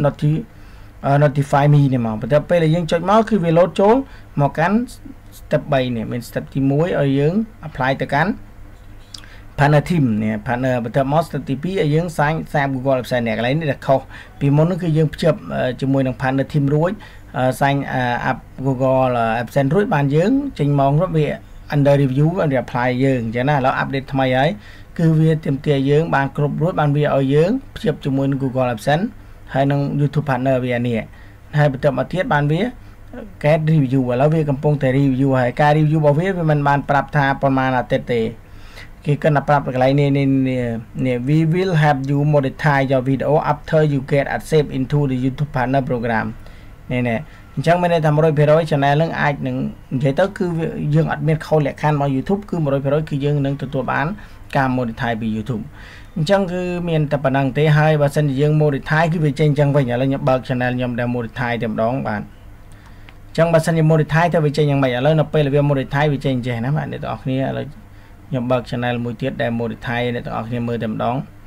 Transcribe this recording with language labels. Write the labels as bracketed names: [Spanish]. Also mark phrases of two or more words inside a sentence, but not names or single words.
[English] notify me [Khmer] នេះមកបន្ទាប់ពេលដែលយើងចុចមកគឺវា load ចូលមកកាន់ step 3នេះមាន step ទី1ឲ្យយើង apply ទៅកាន់ [English] partner team [Khmer] នេះ partner បន្ទាប់មក step ទី2ឲ្យយើង sign Google AdSense នេះកន្លែងនេះដែលខុសពីមុននោះគឺយើងភ្ជាប់ជាមួយនឹង [English] partner team [Khmer] រួច [English] sign up Google AdSense [Khmer] រួចបាន យើងចេញម៉ោងរួចវា [English] under review and apply [Khmer] យើងអញ្ចឹងណាឥឡូវ update ថ្មីហើយគឺវាទាមទារយើងបានគ្រប់រួចបានវាឲ្យយើងភ្ជាប់ជាមួយនឹង Google AdSense ហើយនឹង YouTube Partner វានេះហើយបន្ទា ប់មកទៀតបានវាកែ review ឥឡូវវាកំពុងតែ review ហើយការ review របស់វាមិនបានប្រាប់ថាប្រហែលអាទិត្យទេគេគិតថាប្រាប់កន្លែងនេះ [English] we will help you monetize your video after you get accept into the YouTube Partner program [Khmer] នេះអញ្ចឹងមានន័យថា 100% channel នឹងអាចនឹងនិយាយទៅគឺយើងអត់មានខុសលក្ខខណ្ឌមក YouTube គឺ 100% គឺយើងនឹងទទួលបានការ monetize ពី YouTube អញ្ចឹងគឺមានតែប៉ុណ្្នឹងទេហើយបើសិនជាយើង monetize គឺវាចេញអញ្ចឹងវិញឥឡូវខ្ញុំបើក channel ខ្ញុំដែល monetize តែម្ដងបាទអញ្ចឹងបើសិនជា monetize ទៅវាចេញយ៉ាងម៉េចឥឡូវនៅពេលវា monetize វាចេញចេះណាបាទអ្នកទាំងអស់គ្នាឥឡូវខ្ញុំបើក channel មួយទៀតដែល monetize អ្នកទាំងអស់គ្នាមើលតែម្ដង